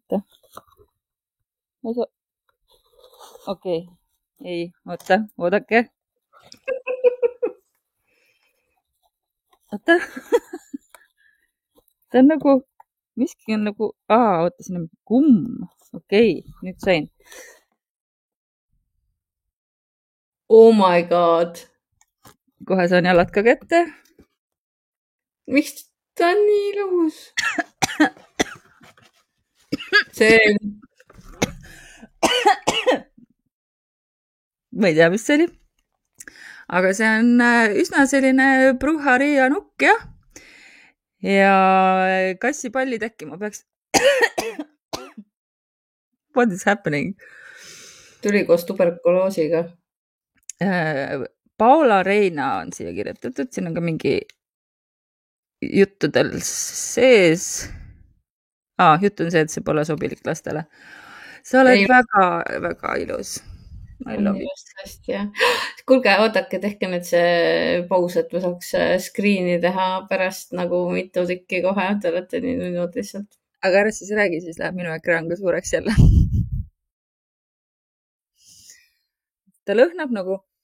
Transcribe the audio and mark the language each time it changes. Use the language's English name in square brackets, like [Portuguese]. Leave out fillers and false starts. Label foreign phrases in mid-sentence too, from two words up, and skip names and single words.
[Estonian] Oota. Okei. Ei, oodake. Oota. Ta on nagu, miski on nagu, oota, siin on kumm. Okei, nüüd sain. [English] Oh my god. [Estonian] Kohe saan jalad ka kätte. Miks ta on nii ilus? See ma ei tea, mis see oli. Aga see on üsna selline Bruharia nukk, jah. ja kassipallid äkki ma peaks [English] What is happening? [Estonian] Tuli koos tuberkuloosiga. Paula Reina on siia kirjutatud, siin on ka mingi juttudel sees. Jutt on see, et see pole sobilik lastele. Sa oled väga ilus. [English] I love you. [Estonian] Hästi, jah. Kuulge, oodake, tehke nüüd see paus, et ma saaks screen'i teha pärast nagu mitu tükki kohe. Te olete nii nüüd lihtsalt. Aga ära siis räägi, siis läheb minu ekraan ka suureks jälle. Ta lõhnab nagu...